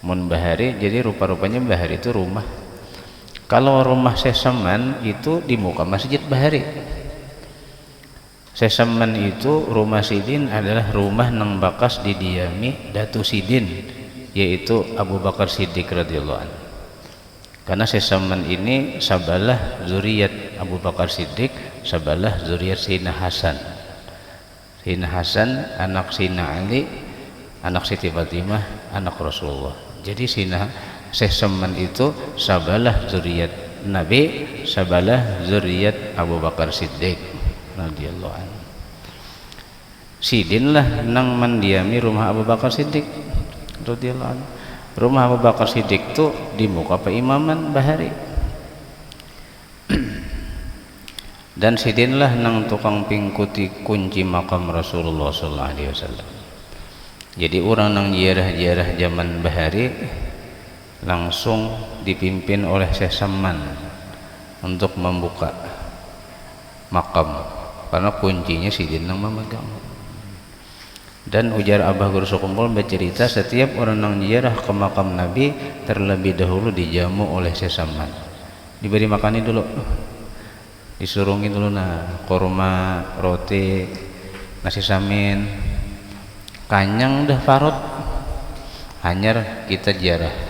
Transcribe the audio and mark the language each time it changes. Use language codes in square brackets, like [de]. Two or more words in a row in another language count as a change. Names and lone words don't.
[bjn] mun bahari jadi rupa-rupanya bahari itu rumah. Kalau rumah Sesaman itu di muka Masjid Bahari. Sesaman itu rumah Sidin adalah rumah nang bakas didiami Datu Sidin, yaitu Abu Bakar Siddiq [ar] رضي الله عنه. [bjn] Karena Sesaman ini sabalah zuriat Abu Bakar Siddiq, sabalah zuriat Sayyidina Hasan. Sayyidina Hasan anak Sayyidina Ali, anak Siti Fatimah, anak Rasulullah. Jadi Sesaman itu sabalah zuriat Nabi, sabalah zuriat Abu Bakar Siddiq [ar] رضي الله عنه. [bjn] Sidin lah nang mendiami rumah Abu Bakar Siddiq [ar] رضي الله عنه. [bjn] Rumah Abu Bakar Siddiq itu di muka Imaman Bahari. Dan Sidin lah nang tukang pingkuti kunci makam Rasulullah [ar] صلى الله عليه وسلم. [bjn] Jadi orang nang ziarah-ziarah zaman Bahari langsung dipimpin oleh Sesaman untuk membuka makam, karena kuncinya Sidin yang memegang. Dan ujar Abah Guru Sukumpul bercerita setiap orang yang ziarah ke makam Nabi terlebih dahulu dijamu oleh Sesaman, diberi makani dulu, disurungi dulu kurma, roti, nasi samin, kanyang dah parut, hanyar kita ziarah.